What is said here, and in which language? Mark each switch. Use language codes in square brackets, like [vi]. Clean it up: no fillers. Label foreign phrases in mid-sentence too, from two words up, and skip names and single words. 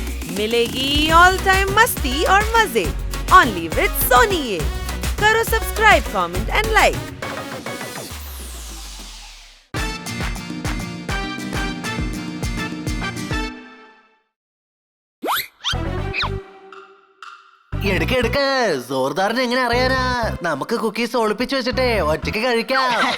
[hi] मिलेगी [en] all time [hi] मस्ती और मजे [en] only with [hi] सोनी ये। करो सब्सक्राइब, [en] comment and like. [ml] എടുക്ക എടുക്ക സോർദാറിന് എങ്ങനെ അറിയാനാ? നമുക്ക് കുക്കീസ് ഒളിപ്പിച്ചു വെച്ചിട്ടേ ഒറ്റയ്ക്ക് കഴിക്കാം.